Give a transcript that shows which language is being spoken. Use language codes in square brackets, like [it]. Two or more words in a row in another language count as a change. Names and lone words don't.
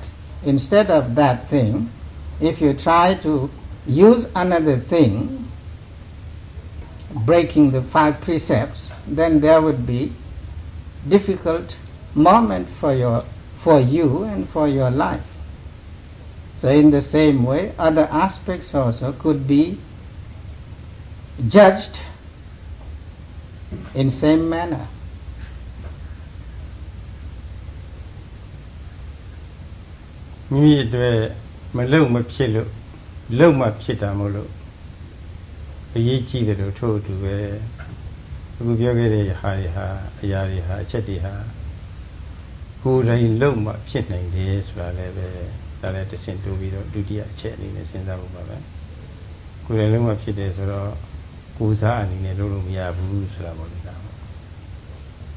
[en] Instead of that thing, if you try to use another thing, breaking the 5 precepts, then there would be difficult moment for you and for your life. So in the same way, other aspects also could be judged in same manner. [my] Mimi အတွက်မလုံမဖြစ်လို့လုံမဖြစ်တာမဟုတ်လို့အရေး ကြီးတယ်လို့ထို့အတူပဲအခုပြောခဲ့တဲ့ဟာတွေဟာအရာတွေဟာအချက်တွေဟာကိုယ်တိုင်လုံမဖြစ်နိုင်တယ်ဆိုတာလည်းပဲဒါလည်းတစ်ဆင့်တိုးပြီးတော့ဒုတိယအချက်အနေနဲ့စဉ်းစားဖို့ပါပဲကိုယ်တိုင်လုံမဖြစ်တယ်ဆိုတော့ကိုယ်စားအနေနဲ့လုပ်လို့မရဘူးဆိုတာပေါ့လေဒါ